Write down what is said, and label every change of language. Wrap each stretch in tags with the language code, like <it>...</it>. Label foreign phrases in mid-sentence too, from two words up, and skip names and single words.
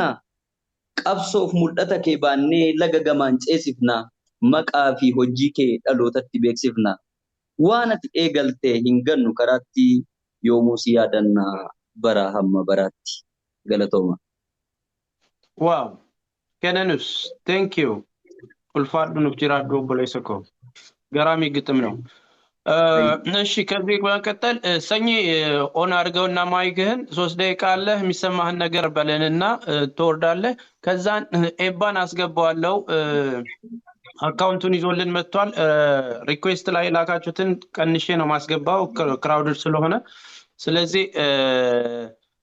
<om>Qabsoof mul'ata kee baannee laga gamaan ceesifna. Maqaa fi hojii kee dhalootatti beeksifna. Waan ati eegaltee hin gannu karaatti yoomuu si yaadanna bara hamma baraatti. Galatooma.</om> <en>Wow. Kenanus, thank you.</en> <om>Ulfaadhu nuuf jiraadhu obboleessa koo.</om> <am>ገራሚ ግጥም ነው። እሺ ከዚህ በመቀጠል ሰኚ ኦን አድርገውና ማይክህን 3 ደቂቃ አለ የሚሰማህን ነገር በለንና ትወርዳለህ። ከዛን ኤባን አስገባዋለሁ። አካውንቱን ይዞልን መጥቷል። ሪኩዌስት ላይ ላካችሁትን ቀንሼ ነው ማስገባው ክራውድድ ስለሆነ። ስለዚህ</am>